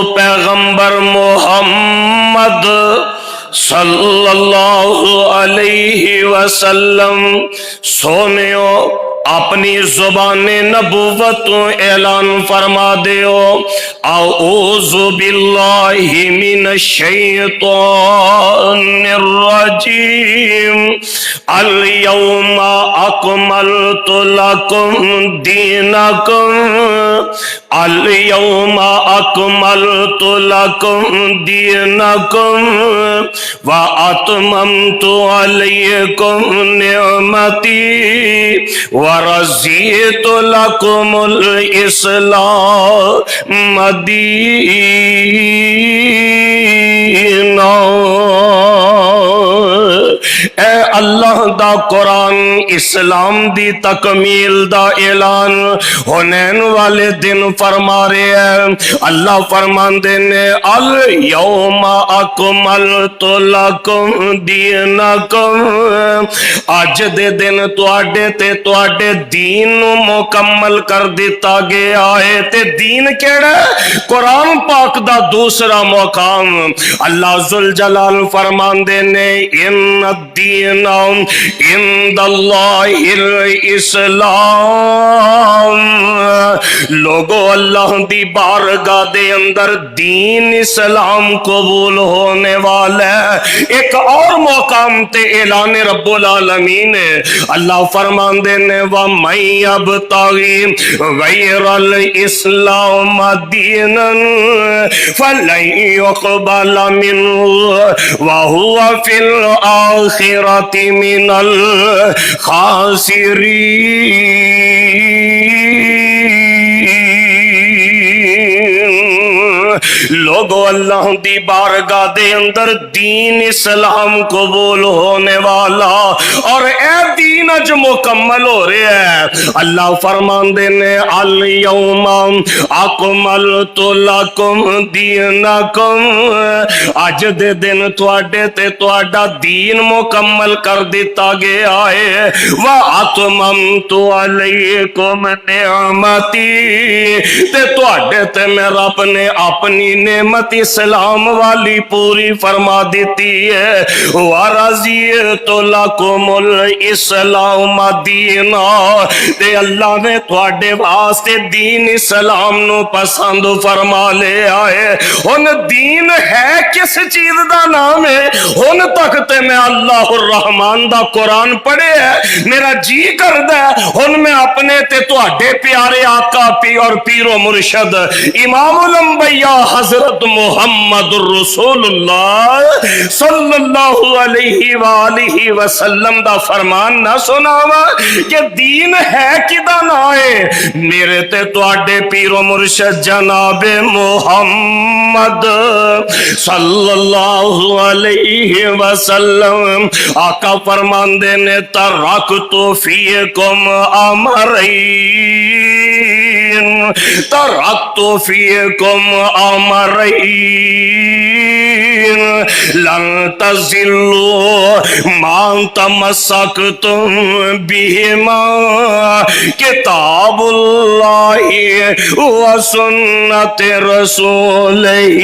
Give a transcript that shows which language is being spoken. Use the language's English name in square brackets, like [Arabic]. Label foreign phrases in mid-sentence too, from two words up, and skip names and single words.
[Punjabi] پیغمبر محمد صلی اللہ علیہ وسلم سونیو اپنی زبان نبوت اعلان فرما دیو، [Arabic] اعوذ باللہ من الشیطان الرجیم، اليوم اکملت لکم دینکم، اليوم اکملت لکم دینکم واتممت علیکم نعمتی ورضیت لکم الاسلام دینا۔ [Punjabi] اے اللہ دا قرآن اسلام دی تکمیل دا اعلان حنین والے دن فرما رہے ہیں۔ اللہ فرماندے نے [Arabic] الیوم اکملت لکم دینکم، [Punjabi] اج دے دن تواڈے تے تواڈے دین نو مکمل کر دیتا گیا ہے۔ تے دین کیڑا ہے؟ قرآن پاک دا دوسرا مقام۔ اللہ ذوالجلال فرماندے نے [Arabic] ان الدین عند اللہ الاسلام، [Punjabi] لوگو اللہ دی بارگاہ دے اندر دین اسلام قبول ہونے والا ہے۔ ایک اور مقام تے اعلان رب العالمین ہے۔ اللہ فرماندے نے [Arabic] وَمَن يَبْتَغِ غَيْرَ الْإِسْلَامِ دِينًا فَلَن يُقْبَلَ مِنْهُ وَهُوَ فِي الْآخِرَةِ مِنَ الْخَاسِرِينَ۔ [Punjabi] لوگو اللہ دی بارگاہ دے اندر دین اسلام قبول ہونے والا اور اے دین اج مکمل ہو رہا ہے۔ اللہ فرماندے نے [Arabic] الیوم اکملت لکم دینکم، [Punjabi] اج دے دن تواڈے تے تواڈا دین مکمل کر دیتا گیا ہے۔ [Arabic] واتممت علیکم نعمتی، [Punjabi] تے تواڈے تے میں رب نے اپنی نعمت اسلام والی پوری فرما دیتی ہے۔ [Arabic] وَرَضِیتُ لَکُمُ الْإِسْلَامَ دِینًا، [Punjabi] تے اللہ نے تواڈے واسطے دین اسلام نو پسند فرما لے آئے۔ ہن دین ہے کس چیز دا نام ہے؟ ہن تک تے میں اللہ الرحمان دا قرآن پڑھے ہے، میرا جی کردہ ہے ہن میں اپنے تے تواڈے پیارے آقا اور پیر و مرشد امام الانبیاء حضرت محمد الرسول اللہ صلی اللہ علیہ وآلہ وسلم دا فرمان نہ سناوا کہ دین ہے کدا نہ ہے؟ میرے تے تواڈے پیر و مرشد جناب محمد صلی اللہ علیہ وسلم آقا فرماندے نے [Arabic] ترکت فیکم امرین، ترکت فیکم امرین لن تضلوا ما تمسکتم بہما، کتاب اللہ و سنت رسولہ۔